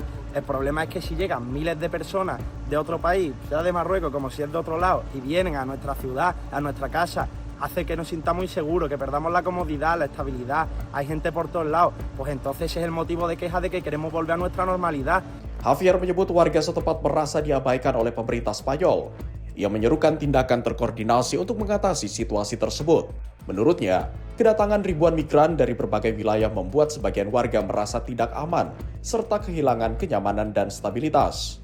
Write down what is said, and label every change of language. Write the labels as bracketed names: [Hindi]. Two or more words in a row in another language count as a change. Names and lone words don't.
[Spanish] El problema es que si llegan miles de personas de otro país, sea de Marruecos como si es de otro lado, y vienen a nuestra ciudad, a nuestra casa, hace que nos sintamos inseguros, que perdamos la comodidad, la estabilidad, hay gente por todos lados, pues entonces ese es el motivo de queja de que queremos volver a nuestra normalidad. [Indonesian] Javier menyebut warga setempat merasa diabaikan oleh pemerintah Spanyol. Ia menyerukan tindakan terkoordinasi untuk mengatasi situasi tersebut. Menurutnya, kedatangan ribuan migran dari berbagai wilayah membuat sebagian warga merasa tidak aman, serta kehilangan kenyamanan dan stabilitas.